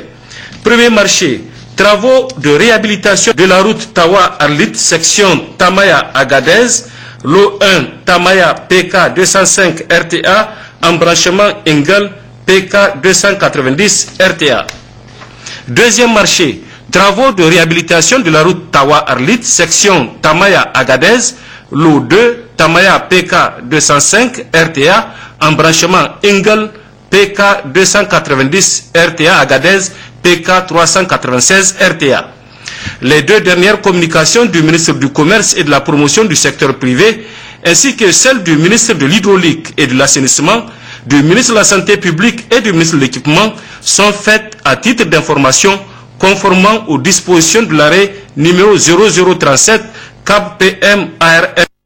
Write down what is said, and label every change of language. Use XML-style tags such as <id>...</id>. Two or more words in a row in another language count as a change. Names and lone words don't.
<fr>Premier marché, travaux de réhabilitation de la route Tawa-Arlit, section Tamaya-Agadez, lot 1 Tamaya PK 205 RTA, embranchement Engel PK 290 RTA. Deuxième marché, travaux de réhabilitation de la route Tawa-Arlit, section Tamaya-Agadez, lot 2 Tamaya PK 205 RTA, embranchement Engel PK 290 RTA Agadez PK 396 RTA. Les 2 dernières communications du ministre du Commerce et de la Promotion du secteur privé, ainsi que celles du ministre de l'Hydraulique et de l'Assainissement, du ministre de la Santé publique et du ministre de l'Équipement, sont faites à titre d'information conformément aux dispositions de l'arrêt numéro 0037 CAB PM ARM</fr>